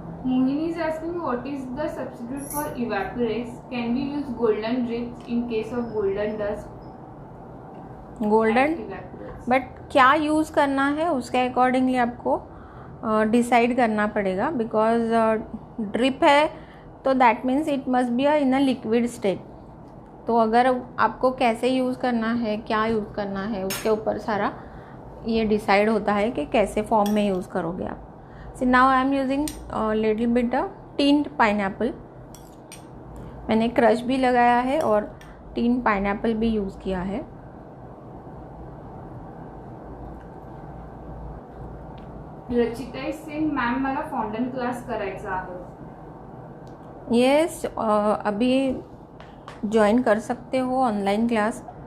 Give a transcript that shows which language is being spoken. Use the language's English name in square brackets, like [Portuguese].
[English] Mohini is asking what is the substitute for evaporates? Can we use golden drips in case of golden dust? [Hindi] Golden, but क्या use करना है उसके accordingly आपको decide करना पड़ेगा, because drip है तो [English] That means it must be in a liquid state. [Hindi] तो अगर आपको कैसे यूज़ करना है, क्या यूज़ करना है, उसके ऊपर सारा ये डिसाइड होता है कि कैसे फॉर्म में यूज़ करोगे आप। [English] So now I am using little bit tinned pineapple. [Hindi] मैंने क्रश भी लगाया है और टीन्ड पाइनएप्पल भी यूज़ किया है। [Marathi] रचिता [English] is saying ma'am, [Marathi] मला फॉन्डन क्लास करायचा आहे। [Hindi] यस, अभी ज्वाइन कर सकते हो ऑनलाइन क्लास।